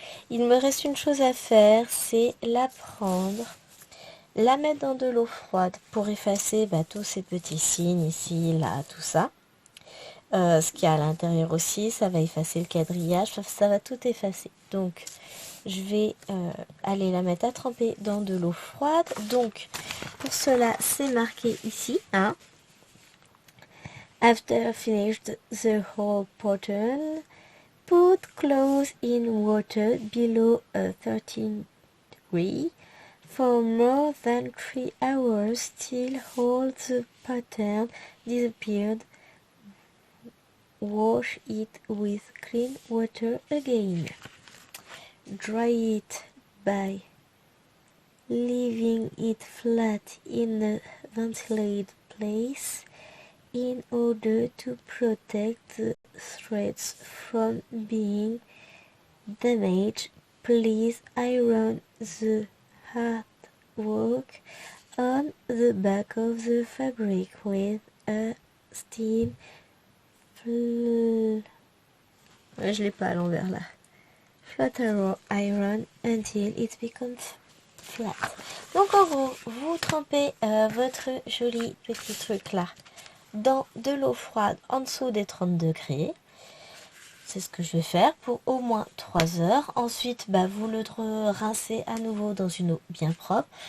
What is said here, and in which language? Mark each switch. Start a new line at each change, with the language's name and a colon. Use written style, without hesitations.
French: Il me reste une chose à faire, c'est la prendre, la mettre dans de l'eau froide pour effacer tous ces petits signes ici, là, tout ça. Ce qu'il y a à l'intérieur aussi, ça va effacer le quadrillage, ça va tout effacer. Donc, je vais aller la mettre à tremper dans de l'eau froide. Donc, pour cela, c'est marqué ici, hein.
English: After finished the whole pattern, put clothes in water below 13 degrees for more than 3 hours till all the pattern disappeared. Wash it with clean water again. Dry it by leaving it flat in a ventilated place in order to protect the threads from being damaged. Please iron the artwork on the back of the fabric with a steam.
French: Je l'ai pas à l'envers là.
English: Flat iron until it becomes flat.
French: Donc en gros, vous trempez votre joli petit truc là dans de l'eau froide en dessous des 30 degrés. C'est ce que je vais faire pour au moins 3 heures. Ensuite, vous le rincez à nouveau dans une eau bien propre.